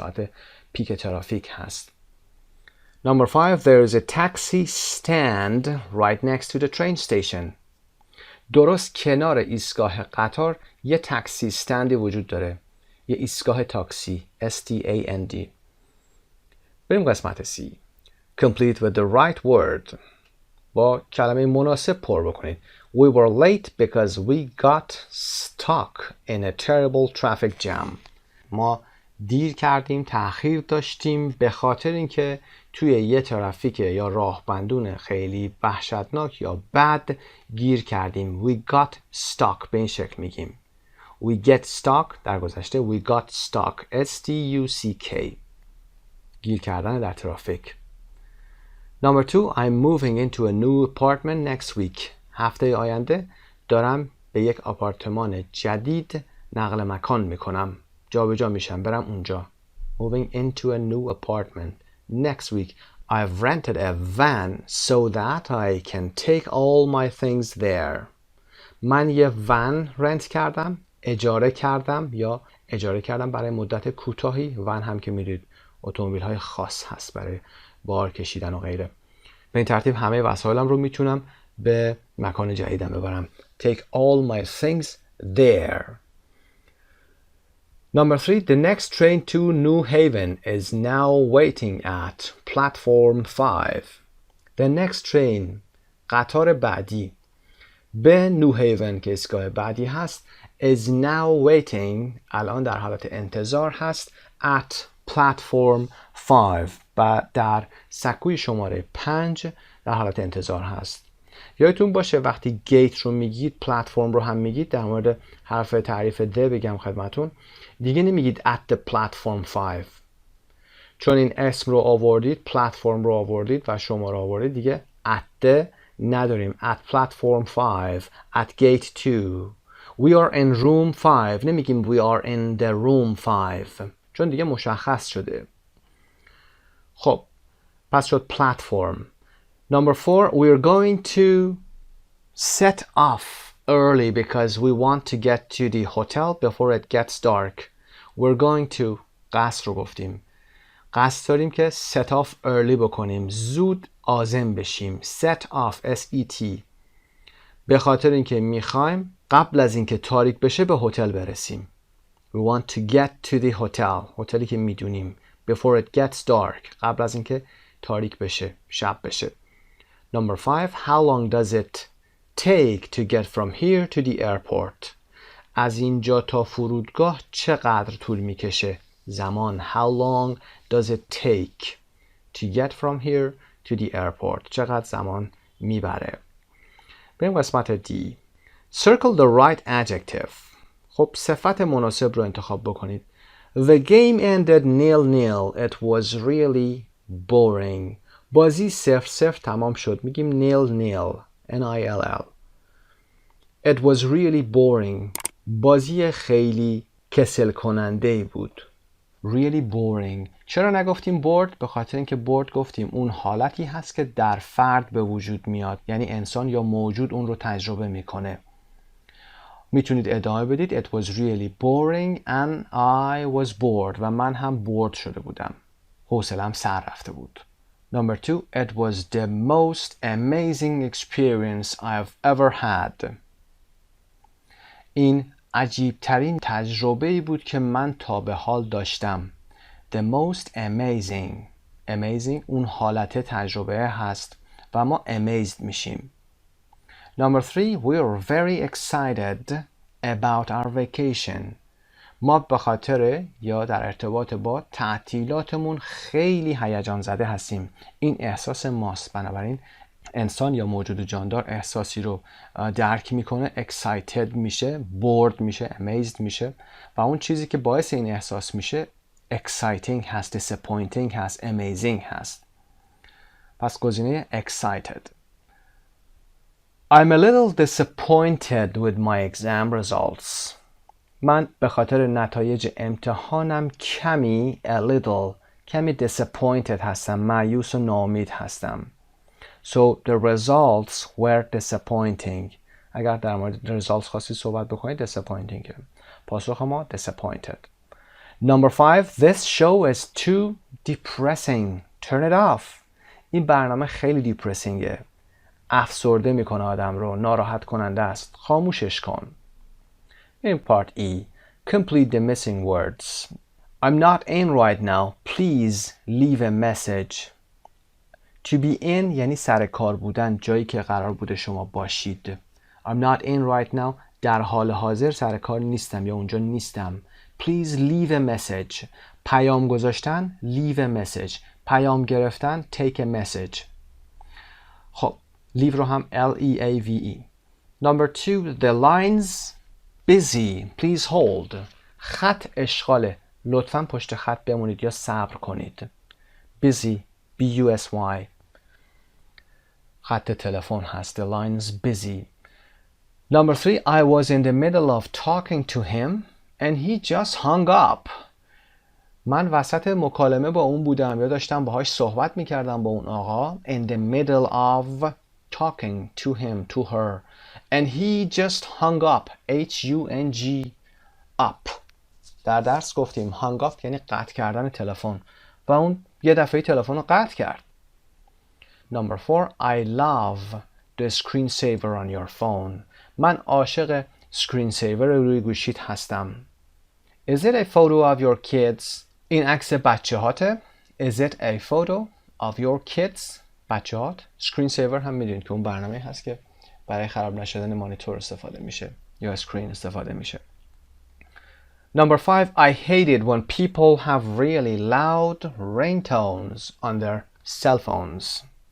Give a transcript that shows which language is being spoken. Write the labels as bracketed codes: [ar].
[fa] ساعت پیک ترافیک هست. [en] Number 5, there is a taxi stand right next to the train station. [fa] درست کنار ایستگاه قطار یه تاکسی استندی وجود داره. یه ایستگاه تاکسی S-T-A-N-D. بریم قسمت C. [en] Complete with the right word. [fa] با کلمه مناسب پر بکنید. [en] We were late because we got stuck in a terrible traffic jam. [fa] ما دیر کردیم، تأخیر داشتیم به خاطر اینکه توی یه ترافیک یا راهبندون خیلی وحشتناک یا بد گیر کردیم. [en] We got stuck [fa] به این شکل میگیم. [en] We get stuck [fa] در گذشته [en] we got stuck [fa] S-T-U-C-K گیر کردن در ترافیک. [en] Number 2, I'm moving into a new apartment next week. [fa] هفته آینده دارم به یک آپارتمان جدید نقل مکان میکنم. جابجا میشم برم اونجا. [en] Moving into a new apartment next week. I've rented a van so that I can take all my things there. [fa] من یه ون رنت کردم. اجاره کردم یا اجاره کردم برای مدت کوتاهی. ون هم که میدید اتومبیل های خاص هست برای بار کشیدن و غیره. به این ترتیب همه وسایلم رو میتونم به مکان جدیدم ببرم. [en] Take all my things there. Number 3, the next train to New Haven is now waiting at platform 5. The next train، [fa] قطار بعدی به نیو هیون که ایستگاه بعدی هست، [en] is now waiting، [fa] الان در حالت انتظار هست، [en] at platform 5 [fa] و در سکوی شماره 5 در حالت انتظار هست. یادتون باشه وقتی گیت رو میگید پلتفرم رو هم میگید. در مورد حرف تعریف the بگم خدمتون، دیگه نمیگید [en] at the platform 5 [fa] چون این اسم رو آوردید، پلتفرم رو آوردید و شماره آوردید، دیگه at the نداریم. [en] at platform 5 at gate 2 we are in room 5 [fa] نمیگیم [en] we are in the room 5 [fa] چون دیگه مشخص شده. خب پس شد platform. [en] Number 4, we're going to set off early because we want to get to the hotel before it gets dark. We're going to [fa] قصد رو گفتیم. قصد داریم که [en] set off early [fa] بکنیم، زود عازم بشیم. [en] set off [fa] S-E-T به خاطر اینکه میخوایم قبل از اینکه تاریک بشه به هتل برسیم. [en] We want to get to the hotel، [fa] هتلی که میدونیم. [en] before it gets dark، [fa] قبل از اینکه تاریک بشه، شب بشه. [en] Number 5, how long does it take to get from here to the airport? [fa] از اینجا تا فرودگاه چقدر طول میکشه؟ زمان. [en] How long does it take to get from here to the airport? [fa] چقدر زمان میبره؟ بریم قسمت D. [en] Circle the right adjective. [fa] خب صفت مناسب رو انتخاب بکنید. [en] The game ended 0-0. It was really boring. [fa] بازی 0-0 تمام شد. میگیم 0-0. N-I-L-L. [en] It was really boring. [fa] بازی خیلی کسل کننده بود. [en] Really boring. [fa] چرا نگفتیم bored؟ به خاطر اینکه bored گفتیم اون حالتی هست که در فرد به وجود میاد، یعنی انسان یا موجود اون رو تجربه میکنه. میتونید ادامه بدید. [en] It was really boring and I was bored. [fa] و من هم bored شده بودم. حوصله‌ام سر رفته بود. [en] Number 2, it was the most amazing experience I've ever had. [fa] این عجیب ترین تجربه‌ای بود که من تا به حال داشتم. [en] The most amazing. [fa] Amazing اون حالت تجربه هست و ما amazed میشیم. [en] Number 3, we are very excited about our vacation. [fa] ما به خاطر یا در ارتباط با تعطیلاتمون خیلی هیجان زده هستیم. این احساس ماست. بنابراین انسان یا موجود جاندار احساسی رو درک میکنه، excited میشه، bored میشه، amazed میشه و اون چیزی که باعث این احساس میشه exciting هست، disappointing هست، amazing هست. پس گزینه excited. [en] I'm a little disappointed with my exam results. [fa] من به خاطر نتایج امتحانم کمی disappointed هستم، مایوس و ناامید هستم. [en] So the results were disappointing. [fa] اگر در مورد results خواستی صحبت بکنید disappointing. پاسخ ما disappointed. [en] Number 5, this show is too depressing. Turn it off. [fa] این برنامه خیلی depressingه. افسرده میکنه آدم رو، ناراحت کننده است. خاموشش کن. [en] In part E, complete the missing words. I'm not in right now. Please leave a message. To be in [fa] یعنی سر کار بودن، جایی که قرار بوده شما باشید. [en] I'm not in right now. [fa] در حال حاضر سر کار نیستم یا اونجا نیستم. [en] Please leave a message. [fa] پیام گذاشتن [en] leave a message. [fa] پیام گرفتن [en] take a message. [fa] خب leave رو هم L-E-A-V-E. [en] Number 2, the lines busy. Please hold. [fa] خط اشغاله. لطفاً پشت خط بمونید یا صبر کنید. Busy. B-U-S-Y. خط تلفن هست. [en] The line's busy. Number 3, I was in the middle of talking to him and he just hung up. [fa] من وسط مکالمه با اون بودم یا داشتم باهاش صحبت میکردم با اون آقا. [en] In the middle of talking to him, to her. And he just hung up. H-U-N-G up. [fa] در درس گفتیم hung up یعنی قطع کردن تلفن و اون یه دفعه تلفن رو قطع کرد. [en] Number 4. I love the screensaver on your phone. [fa] من عاشق screensaver روی گوشیت هستم. [en] Is it a photo of your kids? [fa] این عکس بچه هاته. [en] Is it a photo of your kids? [fa] بچه هات. screensaver هم میدونید که اون برنامه هست که برای خراب نشدن مانیتور استفاده میشه یا اسکرین استفاده میشه. [en] Number 5. I hate it when people have really loud ringtones on their cell phones.